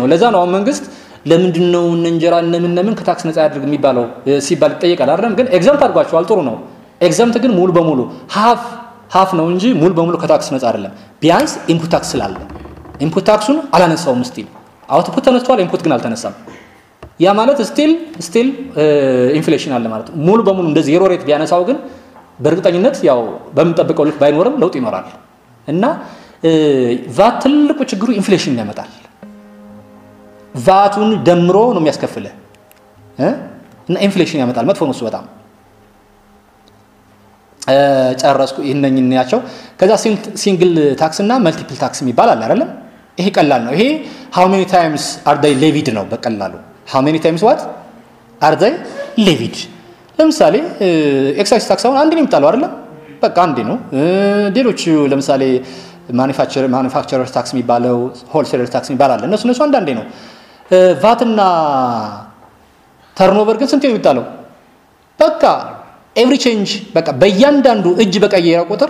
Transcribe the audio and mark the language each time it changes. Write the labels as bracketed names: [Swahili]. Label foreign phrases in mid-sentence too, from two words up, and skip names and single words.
[Amharic] ለዛ ነው መንግስት ለምንድነው እንጀራ እነምን ከታክስ ነፃ ያድርግ የሚባለው ሲባል ይጠየቃል አይደል ግን ኤግዛምት አድርጓቸዋል ጥሩ ነው ኤግዛምት ግን ሙሉ በሙሉ ሃፍ ነው እንጂ ሙሉ በሙሉ ከታክስ ነፃ አይደለም ቢያንስ [English] input tax [Amharic] ስላለ ኢንፑት ታክሱን አላነሳውም [English] still output [Amharic] ተነስቷል ኢንፑት ግን አልተነሳም ያ ማለት [English] still inflation [Amharic] አለ ማለት ሙሉ በሙሉ እንደ [English] zero rate [Amharic] ቢያነሳው ግን በእርግጠኝነት ያው በመጠበቀው ልክ ባይኖርም ለውጥ ይኖራል እና ቫት ትልቁ ችግሩ ኢንፍሌሽን ያመጣል ቫቱን ደምሮ ነው የሚያስከፍለው እና ኢንፍሌሽን ያመጣል መጥፎ ነው እሱ በጣም ጨረስኩ ይሄንኛቸው ከዛ [English] single tax [Amharic] እና [English] multiple tax [Amharic] የሚባል አለ አይደል ይሄ ቀላል ነው ይሄ [English] how many times are they levied [Amharic] ነው በቀላሉ [English] how many times what are they levied [Amharic] ለምሳሌ [English] excise tax [Amharic] አሁን አንድ ነው የሚጣለው አይደል በቃ አንድ ነው ሌሎች ለምሳሌ [English] manufacturer tax [Amharic] የሚባለው [English] wholesaler tax [Amharic] የሚባል አለ እነሱ አንዳንዴ ነው ቫትና ተርኖቨር ግን ስንት ነው የሚጣለው በቃ [English] every change [Amharic] በቃ በእያንዳንዱ እጅ በቀየረ